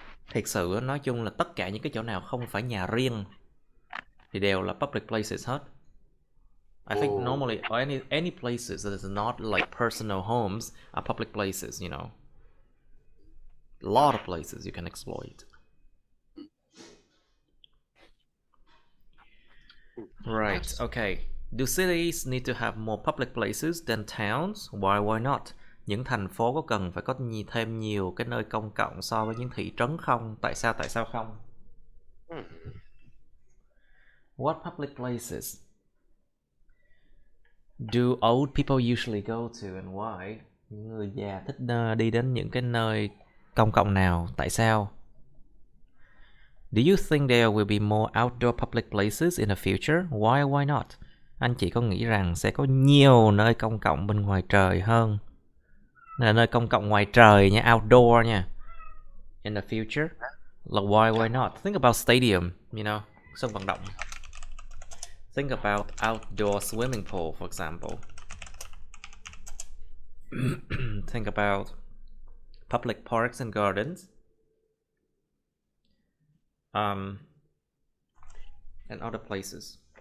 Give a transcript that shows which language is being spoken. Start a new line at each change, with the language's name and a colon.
Vietnamese: Thiệt sự nói chung là tất cả những cái chỗ nào không phải nhà riêng thì đều là
English: public places
Vietnamese: hết.
English: I think normally any places that is not like personal homes are public places, you know. A lot of places you can exploit. Right, okay. Do cities need to have more public places than towns? Why not?
Vietnamese: Những thành phố có cần phải có thêm nhiều cái nơi công cộng so với những thị trấn không? Tại sao không?
English: What public places do old people usually go to and why?
Vietnamese: Những người già thích đi đến những cái nơi công cộng nào? Tại sao?
English: Do you think there will be more outdoor public places in the future? Why not?
Vietnamese: Anh chị có nghĩ rằng sẽ có nhiều nơi công cộng bên ngoài trời hơn? Là nơi công cộng ngoài trời nha, outdoor nha.
English: In the future? Like why not? Think about stadium, you know,
Vietnamese: sân vận động.
English: Think about outdoor swimming pool, for example. Think about public parks and gardens. And other places.